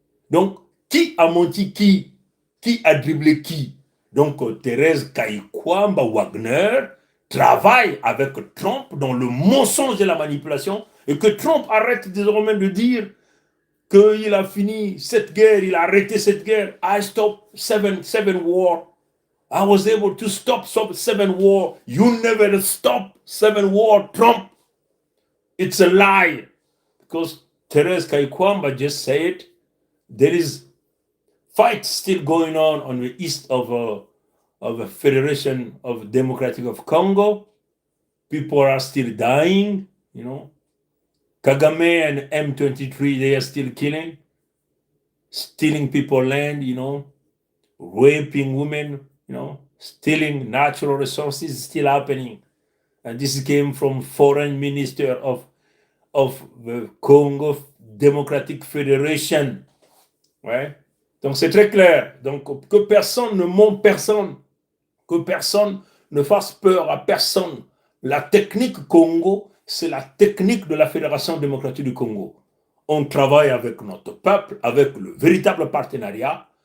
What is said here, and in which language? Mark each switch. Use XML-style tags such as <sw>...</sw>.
<fr>Donc, qui a menti qui? Qui a dribblé qui? Donc, Thérèse Kaikwamba Wagner travaille avec Trump dans le mensonge et la manipulation, et que Trump arrête désormais de dire qu'il a fini cette guerre, il a arrêté cette guerre.</fr> <en>I stopped seven war. I was able to stop seven war. You never stop seven war, Trump. It's a lie. Because Thérèse Kaikwamba just said there is fight still going on the east of a Federation of Democratic of Congo. People are still dying, you know. Kagame and M23, they are still killing, stealing people's land, you know, raping women, you know, stealing natural resources, still happening. And this came from Foreign Minister of the Congo Democratic Federation.</en> <fr>Ouais. Donc c'est très clair. Donc que personne ne mente personne, que personne ne fasse peur à personne. La technique Congo, c'est la technique de la Fédération démocratique du Congo. On travaille avec notre peuple, avec le véritable partenariat.</fr>